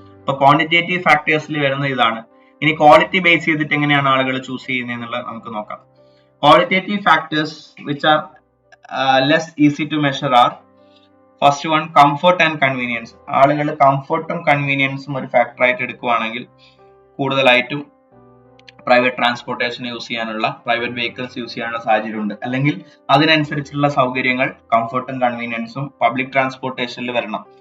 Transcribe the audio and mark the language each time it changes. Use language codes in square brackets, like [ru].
[ml] അപ്പൊ ക്വാണ്ടിറ്റേറ്റീവ് ഫാക്ടേഴ്സിൽ വരുന്ന ഇതാണ്. ഇനി ക്വാളിറ്റി ബേസ് ചെയ്തിട്ട് എങ്ങനെയാണ് ആളുകൾ ചൂസ് ചെയ്യുന്നത് എന്നുള്ളത് നമുക്ക് നോക്കാം. [en] Qualitative factors which are less easy to measure are first one comfort and convenience. [ml] ആളുകൾ കംഫർട്ടും കൺവീനിയൻസും ഒരു ഫാക്ടർ ആയിട്ട് എടുക്കുകയാണെങ്കിൽ കൂടുതലായിട്ടും പ്രൈവറ്റ് ട്രാൻസ്പോർട്ടേഷൻ യൂസ് ചെയ്യാനുള്ള, പ്രൈവറ്റ് വെഹിക്കിൾസ് യൂസ് ചെയ്യാനുള്ള സാഹചര്യമുണ്ട്. അല്ലെങ്കിൽ അതിനനുസരിച്ചുള്ള സൗകര്യങ്ങൾ കംഫർട്ടും കൺവീനിയൻസും പബ്ലിക് ട്രാൻസ്പോർട്ടേഷനിൽ വരണം.